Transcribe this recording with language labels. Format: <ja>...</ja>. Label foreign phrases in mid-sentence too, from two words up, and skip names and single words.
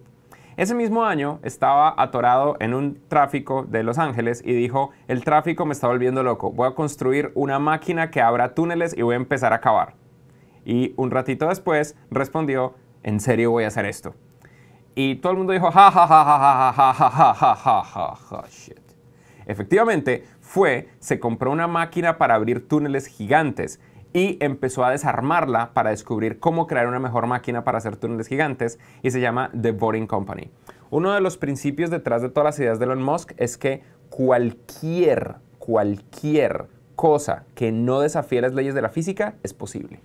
<es>Ese mismo año estaba atorado en un tráfico de Los Ángeles y dijo, el tráfico me está volviendo loco, voy a construir una máquina que abra túneles y voy a empezar a cavar. Y un ratito después respondió, ¿en serio voy a hacer esto? Y todo el mundo dijo, ja, ja, ja, ja, ja, ja, ja, ja, ja, ja, ja, ja, shit. Efectivamente, se compró una máquina para abrir túneles gigantes y empezó a desarmarla para descubrir cómo crear una mejor máquina para hacer túneles gigantes y se llama The Boring Company. Uno de los principios detrás de todas las ideas de Elon Musk es que cualquier cosa que no desafíe las leyes de la física es posible.</es>